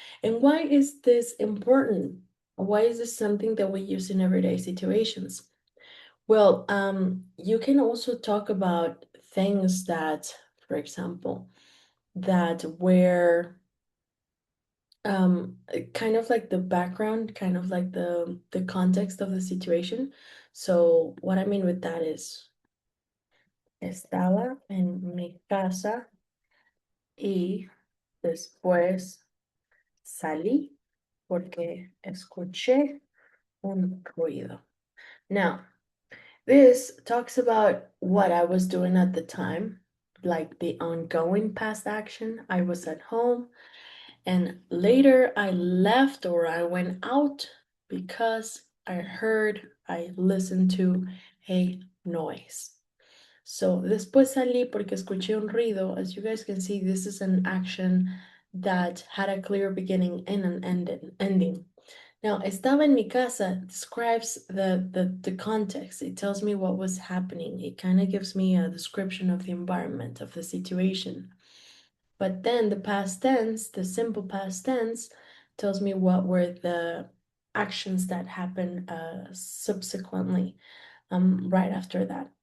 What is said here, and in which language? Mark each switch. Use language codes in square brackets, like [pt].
[en] And why is this important? Why is this something that we use in everyday situations? Well, you can also talk about things that, for example, that were kind of like the background, kind of like the context of the situation. [es] So what I mean with that is, estaba en mi casa y después salí porque escuché un ruido. [en] Now, this talks about what I was doing at the time, like the ongoing past action. I was at home, and later I left or I went out because I listened to a noise. [es] So, después salí porque escuché un ruido. [en] As you guys can see, this is an action that had a clear beginning and an ending. Now, estaba en mi casa describes the context. It tells me what was happening. It kind of gives me a description of the environment, of the situation. But then the past tense, the simple past tense, tells me what were the actions that happened subsequently, right after that.